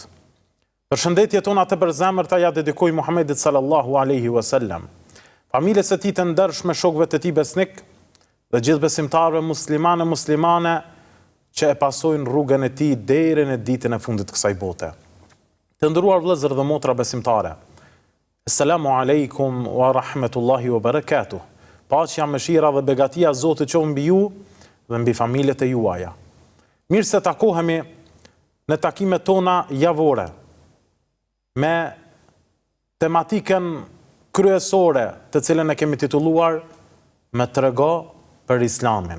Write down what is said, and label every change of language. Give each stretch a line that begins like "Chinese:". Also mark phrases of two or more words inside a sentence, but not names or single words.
Albanian: Përshëndetje tona të përzemërta ja dedikoj Muhammedit
Arabic: صلى الله عليه وسلم,
Albanian: familjes së tij të ndershme, shokëve të tij besnik dhe gjithë besimtarëve muslimane që e pasojnë rrugën e tij deri në ditën e fundit të kësaj bote. Të nderuar vëllezër dhe motra besimtare,
Arabic: السلام عليكم ورحمة الله وبركاته.
Albanian: Paqja, mëshira dhe begatia Zotit qoftë mbi ju dhe mbi familjet e juaja. Mirë se takohemi në takimet tona javore me tematikën kryesore të cilën e kemi titulluar "Me trego për Islamin".